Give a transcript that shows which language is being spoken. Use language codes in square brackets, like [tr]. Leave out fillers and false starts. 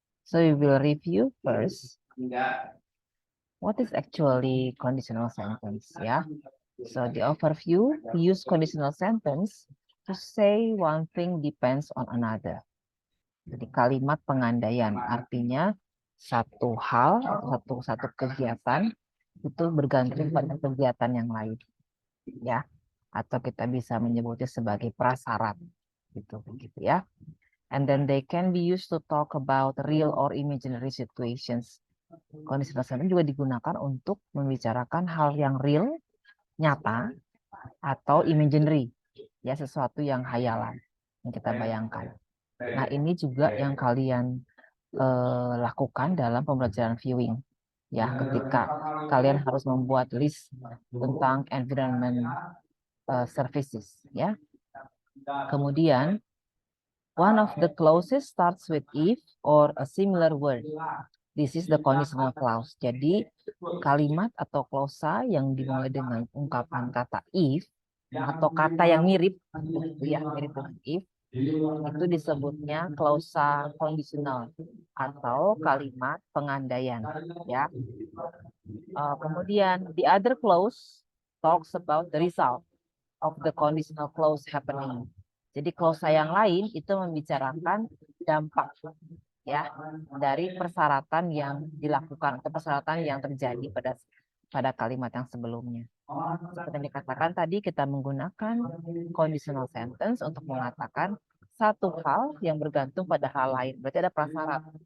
[en] So we will review first what is actually conditional sentence, yeah. So the overview, we use conditional sentence to say one thing depends on another. [id] Jadi kalimat pengandaian artinya satu hal atau satu kegiatan itu bergantung pada kegiatan yang lain, ya. Atau kita bisa menyebutnya sebagai prasyarat, gitu ya. [en] And then they can be used to talk about real or imaginary situations. [id] Conditional sentence juga digunakan untuk membicarakan hal yang real, nyata, atau imaginary, ya, sesuatu yang hayalan yang kita bayangkan. Nah, ini juga yang kalian lakukan dalam pembelajaran viewing, ya, ketika kalian harus membuat list tentang environment services, ya. Kemudian [en] one of the clauses starts with if or a similar word. This is the conditional clause. [id] Jadi kalimat atau klausa yang dimulai dengan ungkapan kata if atau kata yang mirip, ya, mirip dengan if, itu disebutnya klausa kondisional atau kalimat pengandaian, ya. Kemudian [en] the other clause talks about the result of the conditional clause happening. [id] Jadi klausa yang lain itu membicarakan dampak, ya, dari persyaratan yang dilakukan atau persyaratan yang terjadi pada kalimat yang sebelumnya. Seperti yang dikatakan tadi, kita menggunakan conditional sentence untuk mengatakan satu hal yang bergantung pada hal lain. Berarti ada prasyarat.